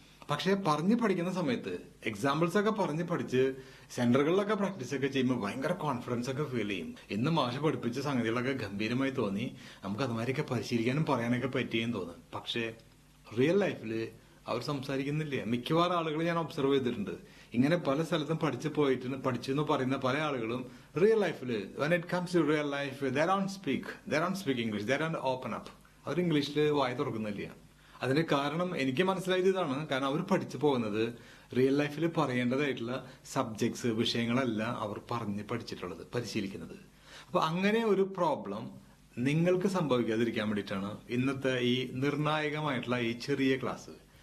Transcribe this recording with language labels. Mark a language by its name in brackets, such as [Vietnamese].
[Malayalam] പക്ഷെ പഠിക്കുന്ന സമയത്ത് എക്സാമ്പിൾസ് ഒക്കെ പഠിച്ച് സെന്ററുകളിലൊക്കെ പ്രാക്ടീസ് ഒക്കെ ചെയ്യുമ്പോൾ ഭയങ്കര കോൺഫിഡൻസ് ഒക്കെ ഫീൽ ചെയ്യും. ഇന്ന് മാഷ് പഠിപ്പിച്ച സംഗതികളൊക്കെ ഗംഭീരമായി തോന്നി, നമുക്ക് അതുമാതിരിയൊക്കെ പരിശീലിക്കാനും പറയാനൊക്കെ പറ്റിയെന്ന് തോന്നും. പക്ഷെ റിയൽ ലൈഫില് അവർ സംസാരിക്കുന്നില്ല. മിക്കവാറും ആളുകൾ ഞാൻ ഒബ്സർവ് ചെയ്തിട്ടുണ്ട്. ഇങ്ങനെ പല സ്ഥലത്തും പഠിച്ചു എന്ന് പറയുന്ന പല ആളുകളും റിയൽ ലൈഫിൽ [English] when it comes to real life they don't speak English, they don't open up. [Malayalam] അവർ ഇംഗ്ലീഷിൽ വായ തുറക്കുന്നില്ല. അതിന്റെ കാരണം എനിക്ക് മനസ്സിലായത് ഇതാണ്. കാരണം അവർ പഠിച്ചു പോകുന്നത് റിയൽ ലൈഫിൽ പറയേണ്ടതായിട്ടുള്ള സബ്ജക്ട്സ്, വിഷയങ്ങളല്ല അവർ പഠിച്ചിട്ടുള്ളത്, പരിശീലിക്കുന്നത്. അപ്പൊ അങ്ങനെ ഒരു പ്രോബ്ലം നിങ്ങൾക്ക് സംഭവിക്കാതിരിക്കാൻ വേണ്ടിയിട്ടാണ് ഇന്നത്തെ ഈ നിർണായകമായിട്ടുള്ള ഈ ചെറിയ ക്ലാസ്.